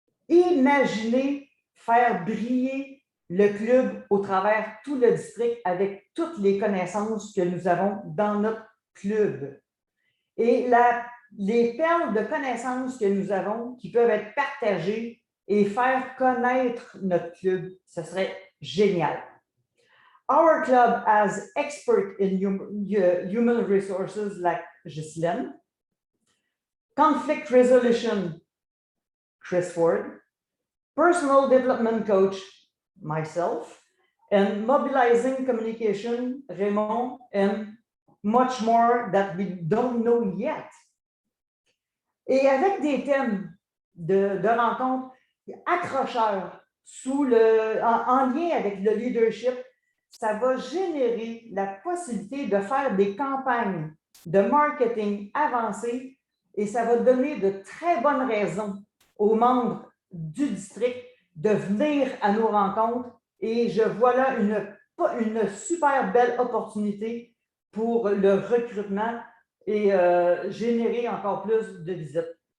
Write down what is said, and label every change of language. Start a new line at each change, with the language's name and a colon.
French: Imaginez faire briller le club au travers tout le district avec toutes les connaissances que nous avons dans notre club. Et les perles de connaissances que nous avons qui peuvent être partagées et faire connaître notre club, ce serait génial.
English: Our club has experts in human resources like Ghislaine, conflict resolution, Chris Ford, personal development coach, myself, and mobilizing communication, Raymond, and much more that we don't know yet.
French: Et avec des thèmes de rencontres accrocheurs en lien avec le leadership, ça va générer la possibilité de faire des campagnes de marketing avancées et ça va donner de très bonnes raisons aux membres du district de venir à nos rencontres et je vois là une super belle opportunité pour le recrutement et générer encore plus de visites.